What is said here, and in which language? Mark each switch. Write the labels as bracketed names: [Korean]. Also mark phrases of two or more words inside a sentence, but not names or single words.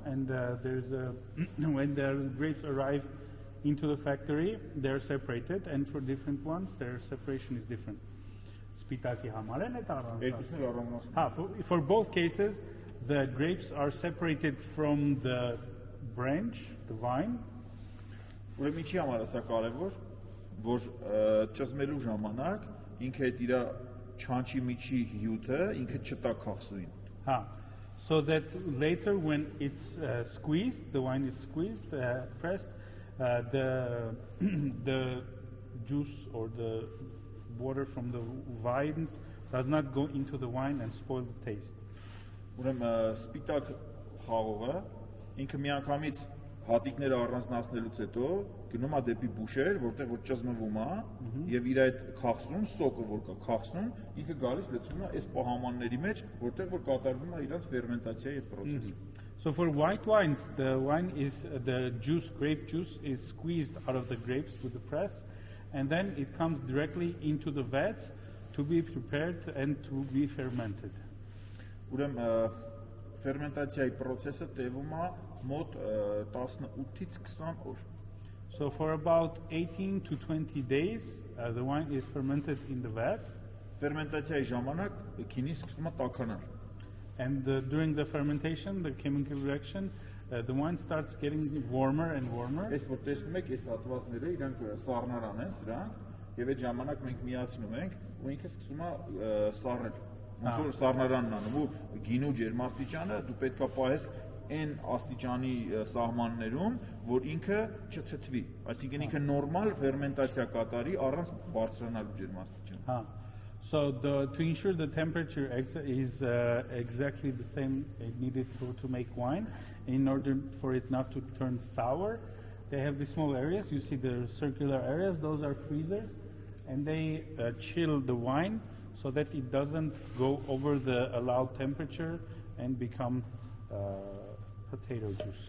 [English] And there's when the grapes arrive into the factory, they're separated, and for different ones, their separation is different. For both cases, the grapes are separated from the branch, the vine. [Armenian] Ուրեմն ինչի համար է սա կարևոր, որ ճզմելու ժամանակ ինքը այդ իր չանչի միջի հյութը ինքը չտա քաղցրին։ [English] So that later when it's squeezed, the wine is squeezed, pressed, the juice or the water from the vines does not go into the wine and spoil the taste. [Armenian] Ուրեմն սպիտակ խաղողը ինքը միանգամից հատիկները առանձնացնելուց հետո գնում է դեպի բուշեր, որտեղ որ ճզմվում է, եւ իր այդ քաղցրուն սոկը որ կա, քաղցրուն ինքը գալիս լցվում է այս պահամանների մեջ, որտեղ որ կատարվում է իրանց ֆերմենտացիայի այդ process-ը։ [English] So for white wines, the juice, grape juice is squeezed out of the grapes with the press, and then it comes directly into the vats to be prepared and to be fermented. [Armenian] Ուրեմն ֆերմենտացիայի process-ը տևում է մոտ 18-ից 20 օր։ [English] So for about 18 to 20 days, the wine is fermented in the vat. [Armenian] Ֆերմենտացիայի ժամանակ քինին սկսում է տաքանալ։ [English] And during the fermentation, the chemical reaction, the wine starts getting warmer and warmer. [Armenian] Այս որ տեսնում եք, այս հատվածները իրանք սառնարան են սրանք, եւ այդ ժամանակ մենք միացնում ենք ու ինքը սկսում է սառնել։ Ոնց որ սառնարանն անում ու գինու ջերմաստիճանը դու պետքա պահես այն աստիճանի սահմաններում, որ ինքը չթթվի, այսինքն ինքը նորմալ ֆերմենտացիա կատարի առանց բարձրանալու ջերմաստիճան։ [English] So to ensure the temperature is exactly the same needed to make wine, in order for it not to turn sour, they have these small areas. You see the circular areas; those are freezers, and they chill the wine so that it doesn't go over the allowed temperature and become potato juice.